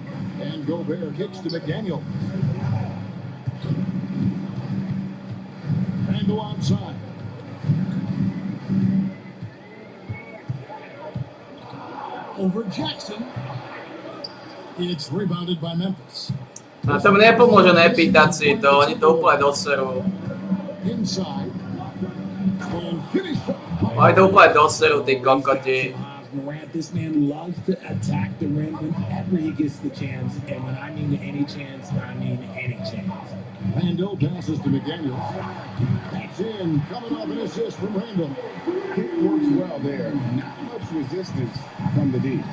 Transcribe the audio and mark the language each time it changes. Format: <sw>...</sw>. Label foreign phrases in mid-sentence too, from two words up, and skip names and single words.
<en>And Gobert kicks to McDaniel. Randall outside. Over Jackson. It's rebounded by Memphis.</en> <sk>Na tom nepomôže nepýtať si to, oni to úplne doserú.</sk> <en>Inside. And finish.</en> <sk>Oni to úplne doserú, tí kokoti.</sk> <en>Morant, this man loves to attack the rim whenever he gets the chance. And when I mean any chance, I mean any chance. Randall passes to McDaniel. That's in. Coming off an assist from Randall. It works well there. Not much resistance from the D.</en>